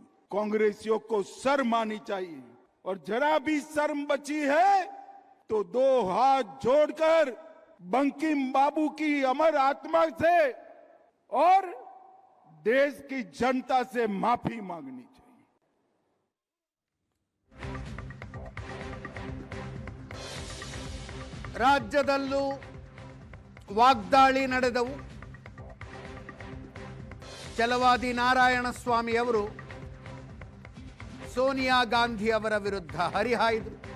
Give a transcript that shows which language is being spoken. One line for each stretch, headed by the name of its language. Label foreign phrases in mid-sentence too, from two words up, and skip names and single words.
Hindi: कांग्रेसियों को शर्म आनी चाहिए, और जरा भी शर्म बची है तो 2 हाथ जोड़कर बंकिम बाबू की अमर आत्मा से और देश की जनता से माफी मांगनी चाहिए.
Kannada: ರಾಜ್ಯದಲ್ಲೂ ವಾಗ್ದಾಳಿ ನಡೆದವು. ಛಲವಾದಿ ನಾರಾಯಣಸ್ವಾಮಿ ಅವರು ಸೋನಿಯಾ ಗಾಂಧಿ ಅವರ ವಿರುದ್ಧ ಹರಿಹಾಯ್ದರು.